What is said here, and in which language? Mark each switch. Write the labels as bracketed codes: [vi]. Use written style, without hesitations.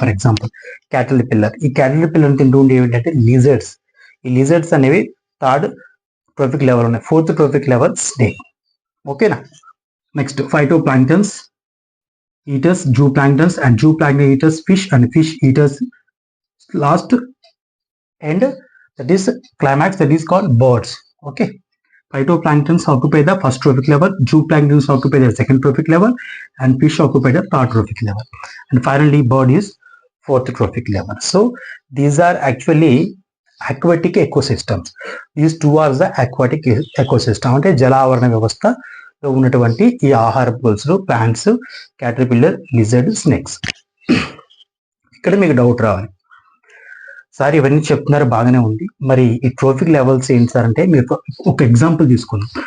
[en] for example [te] క్యాటల్ pillar, ఈ క్యాటల్ pillar తింటూ ఉండే ఏంటంటే లిజర్డ్స్. ఈ లిజర్డ్స్ అనేవి థర్డ్ ట్రోఫిక్ లెవెల్ ఉన్నాయి. [en] Fourth trophic level snake. [te] ఓకేనా? [en] Next phytoplanktons eaters, zooplanktons and zooplankton eaters, fish and fish eaters. Last and that is climax, that is called birds. Okay, phytoplanktons occupy the first trophic level, zooplanktons occupy the second trophic level, and fish occupy the third trophic level, and finally bird is fourth trophic level. So these are actually aquatic ecosystems. These two are the aquatic ecosystem. [te] అంటే జలావరణ వ్యవస్థలో ఉన్నటువంటి ఈ ఆహారపు గొలుసులు plants, caterpillar, lizard, snakes. ఇక్కడ మీకు doubt రావాలి, sir ఇవన్నీ చెప్తున్నారు బాగానే ఉంది, మరి ఈ ట్రోఫిక్ లెవెల్స్ ఏంటి సార్ అంటే మీరు ఒక ఎగ్జాంపుల్ తీసుకుందాం.